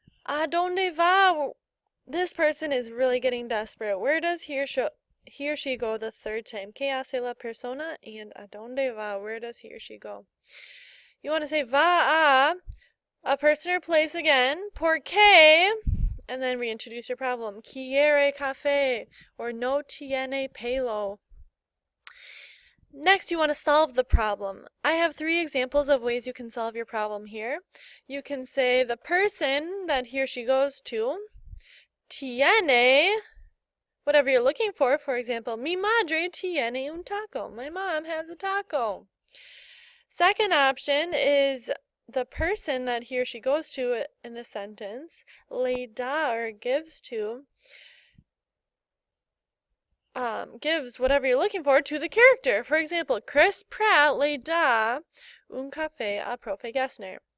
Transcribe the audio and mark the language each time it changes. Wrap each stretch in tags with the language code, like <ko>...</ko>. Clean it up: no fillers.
<es>¿A dónde va?</es> <en>This person is really getting desperate. Where does he or she go the third time?</en> <es>¿Qué hace la persona?</es> <en>And</en> <es>¿a dónde va?</es> <en>Where does he or she go? You want to say va a person or place again.</en> <es>¿Por qué?</es> <en>And then reintroduce your problem.</en> <es>Quiere café</es> <en>or</en> <es>no tiene pelo.</es> <en>Next, you want to solve the problem. I have 3 examples of ways you can solve your problem here. You can say the person that he or she goes to tiene whatever you're looking for.</en> <es>For example, mi madre tiene un taco.</es> <en>My mom has a taco. Second option is the person that he or she goes to in the sentence le da or gives to gives whatever you're looking for to the character.</en> <es>For example, Chris Pratt le da un café a Profe Gessner.</es>